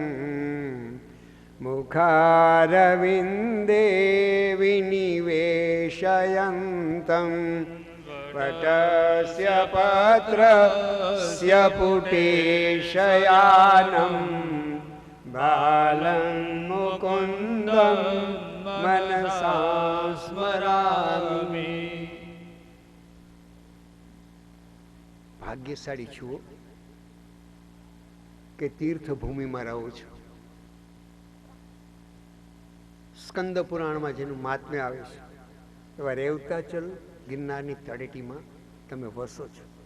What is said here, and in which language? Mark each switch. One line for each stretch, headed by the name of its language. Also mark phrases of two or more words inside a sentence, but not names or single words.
Sanskrit: मुखारविन्दे विनिवेशयन्तं वटस्य पत्रस्य पुटे शयानं बालं मुकुन्दं मनसा स्मरामि.
Gujarati: ભાગ્યશાળી છું કે તીર્થભૂમિમાં રહો છો. સ્કંદ પુરાણમાં જેનું મહાત્મ્ય આવે છે એવા રેવતાચલ ગિરનારની તળેટીમાં તમે વસો છો.